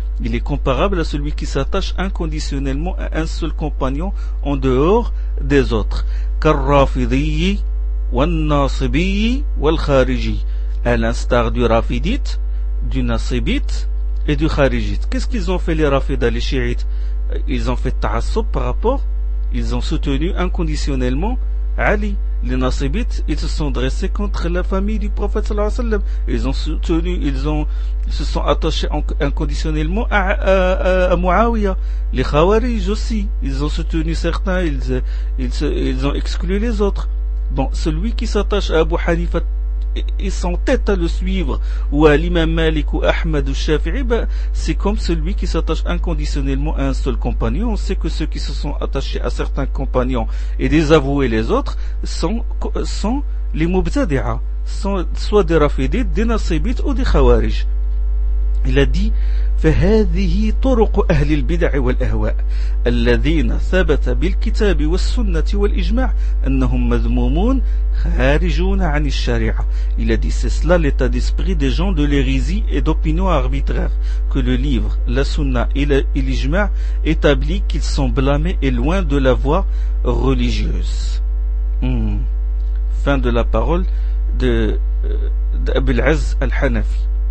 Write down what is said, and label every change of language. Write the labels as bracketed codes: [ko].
[fr] Il est comparable à celui qui s'attache inconditionnellement à un seul compagnon en dehors des autres. [ar] كالرافضي والناصبي والخارجي. [fr] À l'instar du rafidite, du nasibite et du kharijite. Qu'est-ce qu'ils ont fait les rafida, les chiites? Ils ont fait ta'assub par rapport, ils ont soutenu inconditionnellement Ali. Les nasibites, ils se sont dressés contre la famille du prophète sallallahu alayhi wa sallam. Ils se sont attachés inconditionnellement à Muawiyah. Les khawarij aussi, ils ont soutenu certains, ils ont exclu les autres. Bon, celui qui s'attache à Abu Hanifa, ils s'entêtent à le suivre, ou à l'imam Malik ou Ahmad ou Shafi'i, ben, c'est comme celui qui s'attache inconditionnellement à un seul compagnon. On sait que ceux qui se sont attachés à certains compagnons et désavoués les autres sont les mubtadi'a, sont soit des rafidites, des nasibites ou des khawarij. Il a dit, [ar] فهذه طرق أهل البدع والأهواء الذين ثبت بالكتاب والسنة والإجماع أنهم مذمومون خارجون عن الشريعة. [fr] Il a dit, c'est cela l'état d'esprit des gens de l'hérésie et d'opinion arbitraire, que le livre, la sunna et l'ijma établit qu'ils sont blâmés et loin de la voie religieuse. Fin de la parole d'Abul Az al-Hanafi.